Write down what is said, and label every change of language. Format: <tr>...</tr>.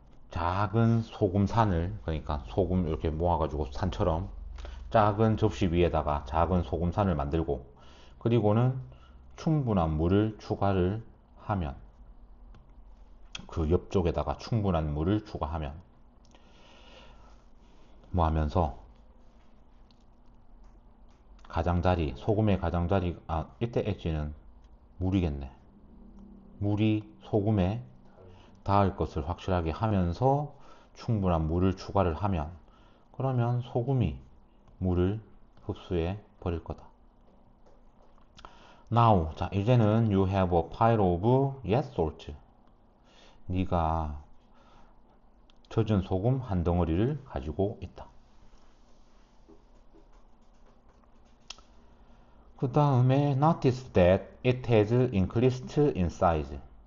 <ko>작은 소금산을 그러니까 소금 이렇게 모아가지고 산처럼 작은 접시 위에다가 작은 소금산을 만들고 그리고는 충분한 물을 추가를 하면 그 옆쪽에다가 충분한 물을 추가하면 뭐 하면서 가장자리 소금의 가장자리 이때 엣지는 물이겠네. 물이 소금에 닿을 것을 확실하게 하면서 충분한 물을 추가를 하면 그러면 소금이 물을 흡수해 버릴 거다.</ko> <en>Now,</en> <ko>자 이제는</ko> <en>you have a pile of yes salt.</en> <ko>네가 젖은 소금 한 덩어리를 가지고 있다. 그 다음에</ko> <en>notice that it has increased in size.</en>